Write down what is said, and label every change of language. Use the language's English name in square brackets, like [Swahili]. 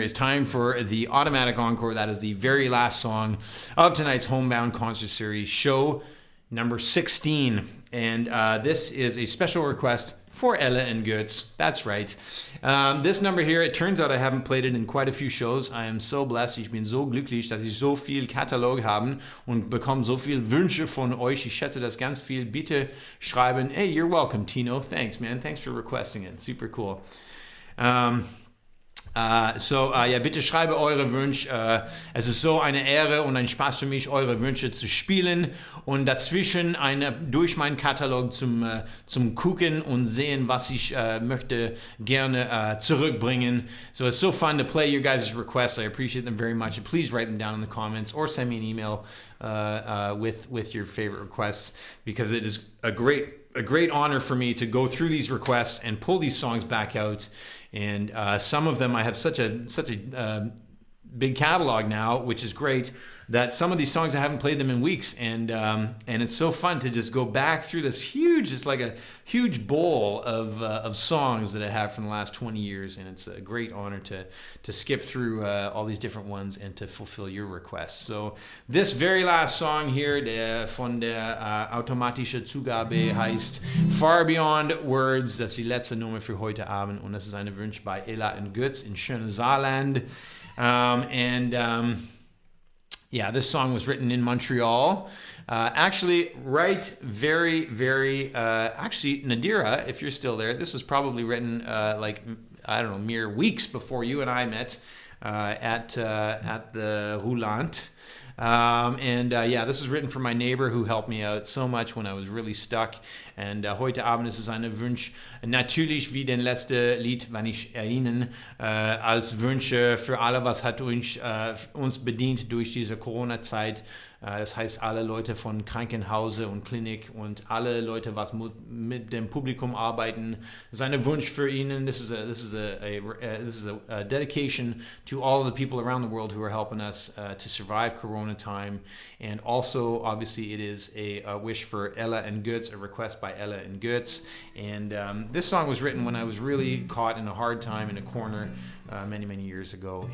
[English] It's time for the automatic encore. That is the very last song of tonight's Homebound concert series, show number 16. And this is a special request for Ella and Götz. That's right. This number here, it turns out I haven't played it in quite a few shows. I am so blessed. [German] Ich bin so glücklich, dass ich so viel Katalog habe und bekomme so viel Wünsche von euch. Ich schätze das ganz viel. Bitte schreiben. [English] Hey, you're welcome, Tino. Thanks, man. Thanks for requesting it. Super cool. [German] Ja, bitte schreibe eure Wünsche. Es ist so eine Ehre und ein Spaß für mich, eure Wünsche zu spielen und dazwischen durch meinen Katalog zum Gucken und sehen, was ich möchte gerne zurückbringen. [English] So it's so fun to play your guys' requests. I appreciate them very much. Please write them down in the comments or send me an email with your favorite requests, because it is a great honor for me to go through these requests and pull these songs back out. And some of them I have such a big catalog now, which is great, that some of these songs I haven't played them in weeks, and it's so fun to just go back through this huge, it's like a huge bowl of songs that I have from the last 20 years, and it's a great honor to skip through all these different ones and to fulfill your requests. So this very last song here, [German] von der automatische Zugabe, heißt [English] Far Beyond Words. [German] Das ist die letzte Nummer für heute Abend, und das ist eine Wunsch bei Ella und Götz in schöne Saarland. [English] Yeah, this song was written in Montreal. Actually, very, actually, Nadira, if you're still there, this was probably written mere weeks before you and I met at the Roulant. This was written for my neighbor who helped me out so much when I was really stuck. [German] Und heute Abend ist es ein Wunsch, natürlich wie den letzten Lied, wenn ich erinnere, als Wünsche für alle, was hat uns bedient durch diese Corona-Zeit. Das heißt, alle Leute von Krankenhause und Klinik und alle Leute, was mit dem Publikum arbeiten, seine Wunsch für ihnen. [English] This is a dedication to all of the people around the world who are helping us to survive Corona time. And also, obviously, it is a wish for Ella and Götz, a request by Ella and Götz. And this song was written when I was really caught in a hard time in a corner many, many years ago.